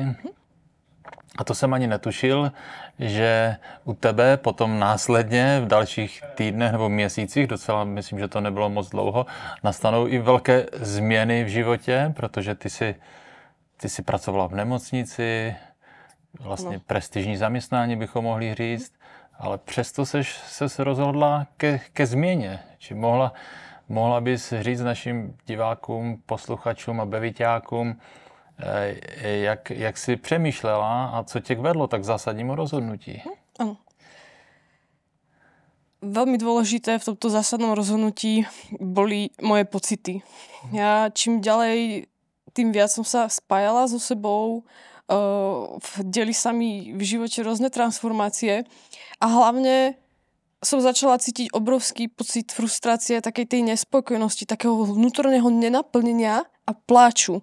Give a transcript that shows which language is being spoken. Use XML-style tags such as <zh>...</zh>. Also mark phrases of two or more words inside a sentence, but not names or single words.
<cs>A to jsem ani netušil, že u tebe potom následně v dalších týdnech nebo měsících, docela myslím, že to nebylo moc dlouho, nastanou i velké změny v životě, protože ty jsi pracovala v nemocnici, vlastně prestižní zaměstnání bychom mohli říct, ale přesto se rozhodla ke změně. Či mohla bys říct našim divákům, posluchačům a beviťákům, jak jsi přemýšlela a co tě vedlo tak zásadnímu rozhodnutí?</cs> <sk>Áno. Veľmi dôležité v tomto zásadnom rozhodnutí boli moje pocity. Ja čím ďalej, tým viac som sa spájala so sebou, dieli sa mi v živote rôzne transformácie a hlavne som začala cítiť obrovský pocit frustrácie, takej tej nespokojnosti, takého vnútorného nenaplnenia a pláču.</sk>